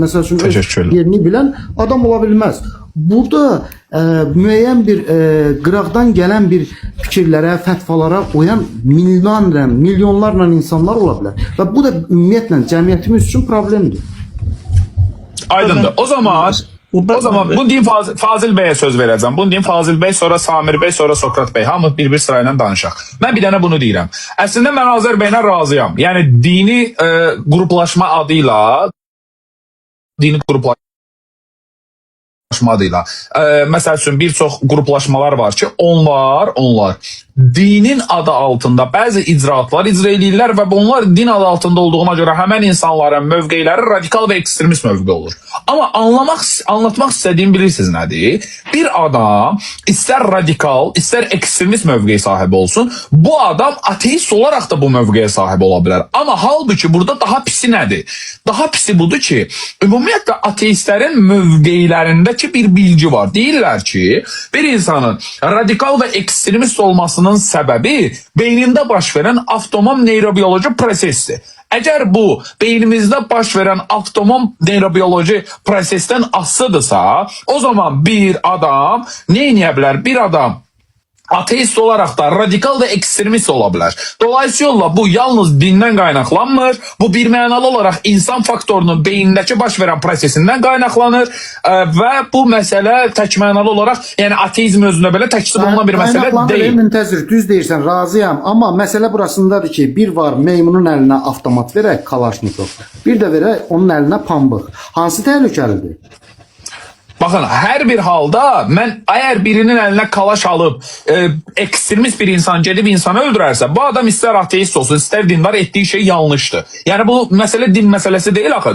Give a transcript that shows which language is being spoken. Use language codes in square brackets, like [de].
[az] Məsəl üçün öz yerini bilən adam ola bilməz. Burada müəyyən bir qıraqdan gələn bir fikirlərə, fətvalara uyan milyonlarla insanlar ola bilər. Və bu da ümumiyyətlə cəmiyyətimiz üçün problemdir. Aydındır. O zaman bunu deyim Fazil Bey'e [tr] söz vereceğim. [az] Bunu deyim Fazil Bey, sonra Samir Bey, sonra Sokrat Bey. Hamı bir sırayla danışaq. Ben bir dənə bunu deyirəm. Əslində mən Azər Beylə razıyam. Yəni dini qruplaşma adıyla adıyla. Məsəl üçün bir çox qruplaşmalar var ki, onlar dinin adı altında bəzi icraatlar icra edirlər və bunlar din adı altında olduğuna görə həmən insanların mövqeləri radikal və ekstremist mövqe olur. Amma anlatmaq istədiyim bilirsiniz nədir? Bir adam istər radikal, istər ekstremist mövqeyə sahib olsun, bu adam ateist olaraq da bu mövqeyə sahib ola bilər. Amma halbuki burada daha pisi nədir? Daha pisi budur ki, ümumiyyətlə ateistlərin mövqelərindəki bir bilgi var. Deyirlər ki, bir insanın radikal və ekstremist olmasının səbəbi beynində baş verən avtonom neyrobiyoloji prosesdir. Əgər bu beynimizdə baş verən avtonom neyrobiyoloji prosesdən asılıdırsa, o zaman bir adam nə edə bilər? [tr] Bir adam ateist olarak da radikal ve ekstremist olabilir. Dolayısıyla bu yalnız dinden kaynaklanmır. Bu bir mənalı olarak insan faktorunun beyindeki baş veren prosesinden kaynaklanır. Ve bu mesele tek mənalı olarak yani ateizm özünde belə təksib olunan bir mesele değil. [az] Müntəzir, düz deyirsən, razıyam. Amma məsələ burasındadır ki, bir var meymunun əlinə avtomat verək, Kalaşnikov. Bir də verək onun əlinə pambıq. Hansı təhlükəlidir? [tr] Bakın her bir halda ben eğer birinin eline kalaş alıp ekstremist bir insan [az] gedib insanı öldürərsə, [tr] bu adam ister ateist olsun, ister dindar, ettiği şey yanlıştır. Yani bu mesele din meselesi değil axı.